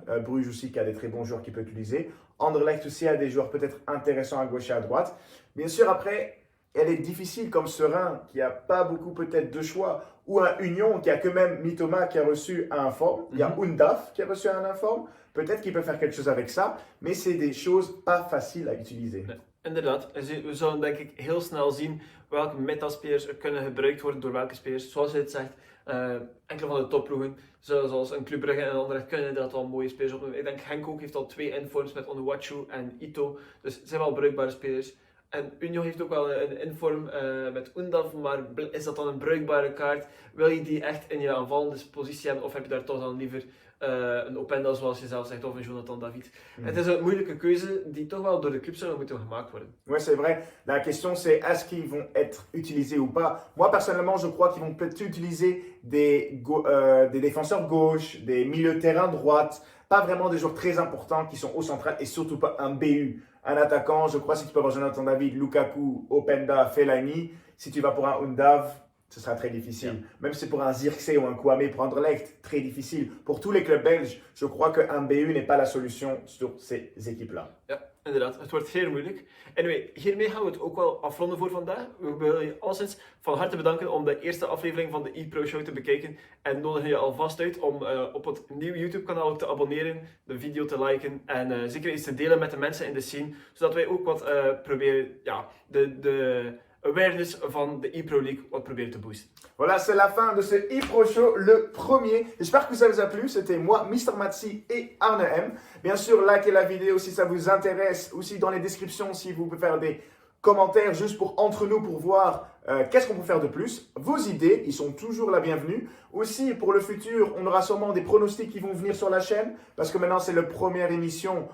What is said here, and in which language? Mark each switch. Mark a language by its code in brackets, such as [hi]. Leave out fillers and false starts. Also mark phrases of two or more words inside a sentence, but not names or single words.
[fr] Bruges aussi, qui a des très bons joueurs qu'il peut utiliser. Anderlecht aussi a des joueurs peut-être intéressants à gauche et à droite. Bien sûr, après, elle est difficile comme Serein, qui n'a pas beaucoup peut-être de choix, ou un Union qui a quand même Mitoma qui a reçu un informe. Il y a Undaf qui a reçu un informe. Peut-être qu'il peut faire quelque chose avec ça, mais c'est des choses pas faciles à utiliser. [nl] Inderdaad, we zullen denk ik heel snel zien welke meta-spelers er kunnen gebruikt worden door welke spelers. Zoals je het zegt, enkele van de topploegen, zoals een Club Brugge en andere, kunnen inderdaad wel mooie spelers opnemen. Ik denk Genk ook heeft al 2 informs met Onuachu en Ito, dus het zijn wel bruikbare spelers. En Union heeft ook wel een inform met Undav, maar is dat dan een bruikbare kaart? Wil je die echt in je aanvallende positie hebben, of heb je daar toch dan liever een Openda, zoals je zelf zegt, of een Jonathan David? Het is een moeilijke keuze die toch wel door de club zullen moeten gemaakt worden. [fr] Ouais, c'est vrai. La question, c'est est-ce qu'ils vont être utilisés ou pas? Moi, personnellement, je crois qu'ils vont peut-être utiliser des défenseurs gauche, des milieux de terrain droite, pas vraiment des joueurs très importants qui sont au central et surtout pas un BU. Un attaquant, je crois, si tu peux avoir Jonathan David, Lukaku, Openda, Fellaini, si tu vas pour un Undav, ce sera très difficile. Yeah. Même si c'est pour un Zirkzee ou un Kouamé pour Anderlecht, très difficile. Pour tous les clubs belges, je crois qu'un BU n'est pas la solution sur ces équipes-là. [nl] Ja, inderdaad. Het wordt zeer moeilijk. Anyway, hiermee gaan we het ook wel afronden voor vandaag. We willen je alleszins van harte bedanken om de eerste aflevering van de ePro Show te bekijken. En nodigen je alvast uit om op het nieuwe YouTube kanaal te abonneren, de video te liken en zeker iets te delen met de mensen in de scene. Zodat wij ook wat proberen, ja, de awareness van de ePro League wat proberen te boosten. [fr] Voilà, c'est la fin de ce ePro Show, le premier. J'espère que ça vous a plu. C'était moi, Mr. Matsi et Arne M. Bien sûr, likez la vidéo si ça vous intéresse. Aussi dans les descriptions si vous pouvez faire des commentaires juste pour entre nous pour voir qu'est-ce qu'on peut faire de plus. Vos idées, ils sont toujours la bienvenue. Aussi, pour le futur, on aura sûrement des pronostics qui vont venir sur la chaîne parce que maintenant c'est la première émission.